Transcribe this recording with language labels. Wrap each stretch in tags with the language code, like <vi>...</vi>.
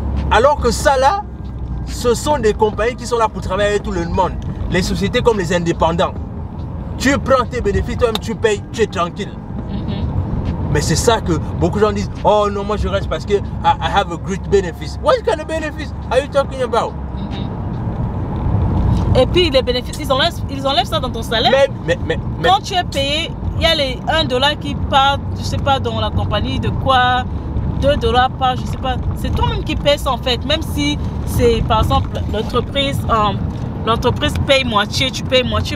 <fr>Alors que ça là, ce sont des compagnies qui sont là pour travailler avec tout le monde. Les sociétés comme les indépendants. Tu prends tes bénéfices, toi-même tu payes, tu es tranquille. Mais c'est ça que beaucoup de gens disent, oh non, moi je reste parce que</fr> <en>I have a great benefits. What kind of benefits are you talking about?</en> <fr>Et puis les bénéfices, ils enlèvent ça dans ton salaire. Mais quand tu es payé, il y a les $1 qui partent, je sais pas, dans la compagnie de quoi, $2 par, je sais pas. C'est toi-même qui payes ça en fait. Même si c'est par exemple l'entreprise paye moitié, tu payes moitié.</fr>